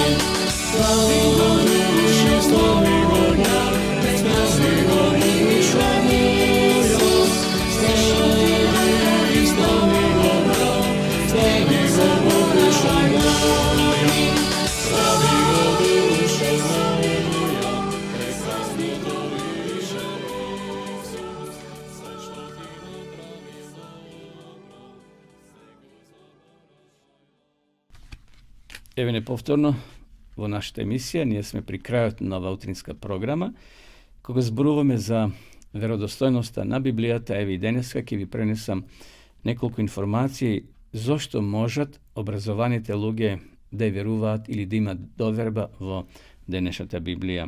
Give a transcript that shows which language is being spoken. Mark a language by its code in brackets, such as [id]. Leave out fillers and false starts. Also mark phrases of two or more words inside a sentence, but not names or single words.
[hr] Slavimo dušu, slavimo ja, prekrasimo dušu Isus, sve što ti napravi slavimo Bog, slavimo duša moja. Slavimo dušu, slavimo ja, prekrasimo dušu Isus, sve što ti napravi slavimo Bog. [mk] Еве неповторно во нашата емисија, ние сме при крајот на ова утринска програма, кога зборуваме за веродостојноста на Библијата. Еве и денеска ќе ви пренесам неколку информации зошто можат образованите луѓе да ја веруваат или да имат доверба во денешната Библија.